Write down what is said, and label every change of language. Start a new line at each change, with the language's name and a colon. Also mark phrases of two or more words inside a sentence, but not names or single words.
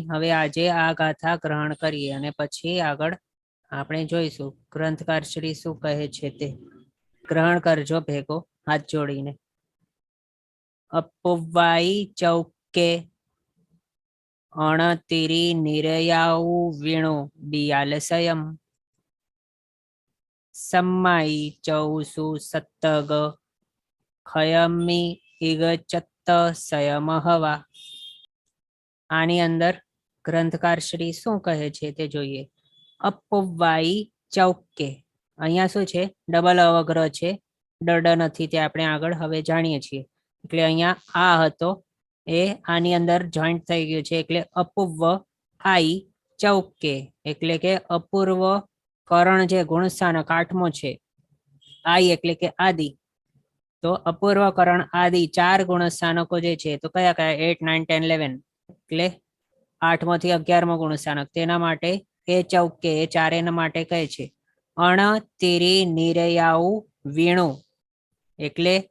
Gujarati: હવે આજે આ ગાથા ગ્રહણ કરીએ અને પછી આગળ આપણે જોઈશું ગ્રંથકાર શ્રી શું કહે છે તે. ગ્રહણ કરજો ભેગો હાથ જોડીને.
Prakrit languages: અપુવાઈ ચૌકે અણતિરી નિરયાઉ વીણો બિયાલસયમ सम्माई चौसु सत्तग खयमी इगचत्त सयमहवा.
Gujarati: આની અંદર ગ્રંથકાર શ્રી શું કહે છે તે જોઈએ.
Prakrit languages: અપવાઈ ચૌકે,
Gujarati: અહીંયા શું છે, ડબલ અવગ્રહ છે, ડડ નથી તે આપણે આગળ હવે જાણીએ છીએ. એટલે અહીંયા આ હતો એ આની અંદર જોઈન્ટ થઈ ગયું છે એટલે અપૂર્વ આઈ ચૌકે એટલે કે અપૂર્વ કરણ જે ગુણસ્થાનક 8મો છે, આઈ એટલે કે આદિ, તો અપૂર્વ કરણ આદિ 4 ગુણસ્થાનકો જે છે તો કયા કયા 8, 9, 10, 11 એટલે 8મો થી 11મો ગુણસ્થાનક, તેના માટે એ ચૌકે એ ચારેના માટે કહે છે
Prakrit languages: અણ તીરી નિરયાઉ વીણું
Gujarati: એટલે